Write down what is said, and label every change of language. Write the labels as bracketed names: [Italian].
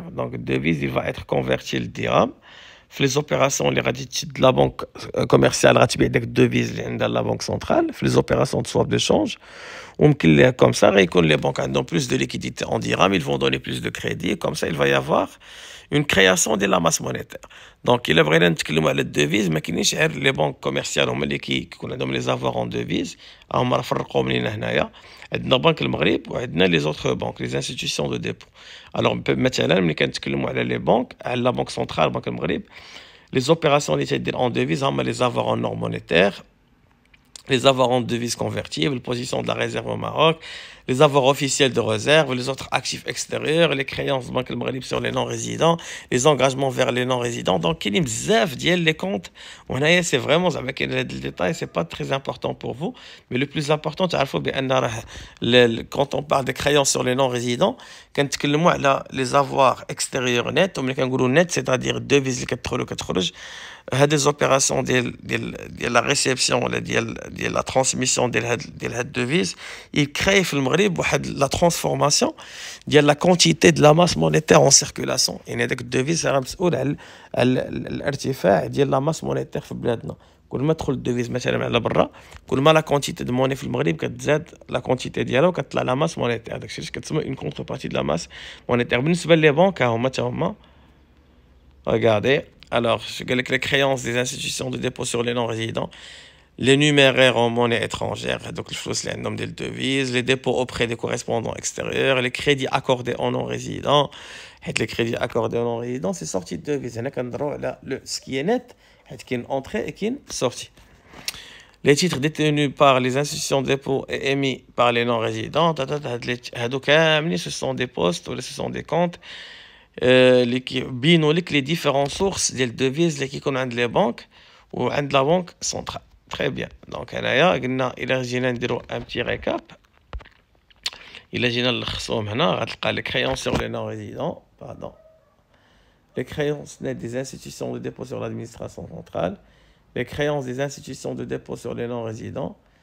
[Arabic] دونك الدوفيز [French] il va être converti [Arabic] للدرهم في لي زوبيراسيون اللي غادي تشد لا بنك كوميرسيال غتبيع داك الدوفيز اللي عندها لا بنك سنترال في لي زوبيراسيون دو سواب دو شونج وممكن ليه كوم سا غيكون لي بنك عندهم بلوس دو ليكيديتي [French] en dirham, ils vont donner plus de crédit comme ça il va y avoir une création de la masse monétaire. [Arabic] Donc il بغينا نتكلموا على الدوفيز ما كاينينش غير لي بنك كوميرسيال هما اللي كيكون عندهم لي زافوار اون دوفيز هما راه فرقوهم لينا هنايا. عندنا بنك المغرب وعندنا لي زوتر بنك لي انستيتيوشن دو ديبو. الوغ مثلا ملي كنتكلموا على لي بنك على لا بنك سنترال بنك المغرب [French] les opérations [Arabic] اللي تدير [French] en devise هما les avoirs en or monétaire, les avoirs en devises convertibles, les positions de la réserve au Maroc, les avoirs officiels de réserve, les autres actifs extérieurs, les créances de Banque El Maghrib sur les non-résidents, les engagements vers les non-résidents. Donc, il y a bzaf ديال les comptes. C'est vraiment avec le détail, c'est pas très important pour vous, mais le plus important, quand on parle de créances sur les non-résidents, [Arabic] كنتكلموا على [French] les avoirs extérieurs nets, [Arabic] وملي كنقولوا [French] net, c'est-à-dire devises [Arabic] اللي كتدخل وكتخرج. [French] هاد les opérations ديال la réception ولا ديال la transmission ديال هاد devise, il crée [Arabic] في المغرب واحد [French] la transformation ديال la quantité de la masse monétaire en circulation. [Arabic] يعني هذاك الدوفيز راه مسؤول على الارتفاع ديال la masse monétaire في بلادنا. كل ما تدخل الدوفيز مثلا على برا كل ما لا كونتيتي دو موني في المغرب كتزاد لا كونتيتي ديالها وكتطلع لا ماس مونيتير. داكشي اللي كتسمى اون كونتربارتي دو لا ماس مونيتير. بالنسبه لي بنك هما regardez. [French] Alors, je dis que les créances des institutions de dépôt sur les non-résidents, les numéraires en monnaie étrangère, donc le flou, c'est un nombre de devises, les dépôts auprès des correspondants extérieurs, les crédits accordés aux non-résidents, les crédits accordés aux non-résidents, c'est sortie de devises. Ce qui est net, c'est qu'il y a une entrée et qu'il y a une sortie. Les titres détenus par les institutions de dépôt et émis par les non-résidents, ce sont des postes ou ce sont des comptes. [Arabic] اللي كيبينوا لك لي ديفيرون سورس ديال الدوفيز اللي كيكون عند لي بنك وعند لا بنك سنترال. [French] تري بيان. [Arabic] دونك هنايا قلنا الا جينا نديرو ان بتي ريكاب الا جينا نلخصوهم هنا غتلقى لي كريونس سور لي نون ريزيدون [French] les créances nettes des institutions de dépôt sur l'administration centrale, les créances des institutions de dépôt sur les non résidents.